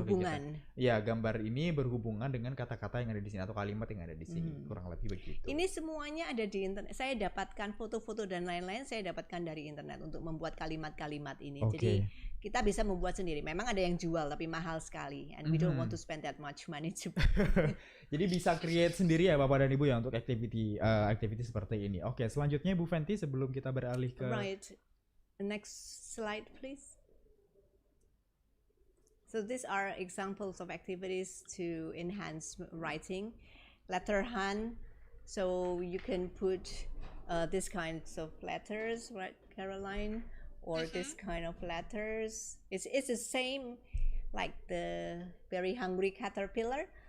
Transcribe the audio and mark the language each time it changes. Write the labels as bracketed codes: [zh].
[id] berhubungan. kegiatan. Ya, gambar ini berhubungan dengan kata-kata yang ada di sini atau kalimat yang ada di sini, kurang lebih begitu. Ini semuanya ada di internet. Saya dapatkan foto-foto dan lain-lain. Saya dapatkan dari internet untuk membuat kalimat-kalimat ini. Oke. Jadi kita bisa membuat sendiri. Memang ada yang jual tapi mahal sekali. [en] And we don't want to spend that much money to. [id] Jadi bisa create sendiri ya Bapak dan Ibu ya untuk activity seperti ini. Oke, selanjutnya Bu Fenty sebelum kita beralih ke [en] Right. Next slide, please. So these are examples of activities to enhance writing. Letter hunt. So you can put these kinds of letters, right, Caroline? Or this kind of letters. It's the same like the very hungry caterpillar.